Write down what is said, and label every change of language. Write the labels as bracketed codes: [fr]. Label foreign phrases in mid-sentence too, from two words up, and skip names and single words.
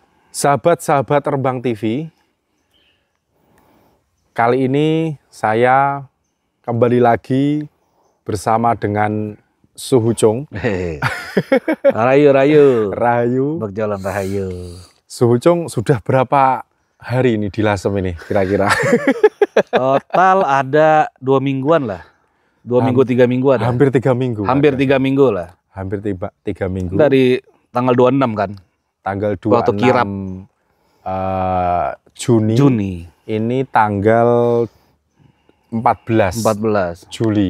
[id] Sahabat-sahabat Rembang TV, kali ini saya kembali lagi bersama dengan Suhucung. Rahayu. Berjalan Rahayu. Suhucung sudah berapa hari ini di Lasem ini kira-kira? Total ada 2 mingguan lah. 2 minggu, 3 minggu ada. Hampir 3 minggu. Hampir 3 minggu lah. Hampir 3 minggu. Dari tanggal 26 kan? Tanggal 26 waktu kirap. Juni. Ini tanggal 14 Juli.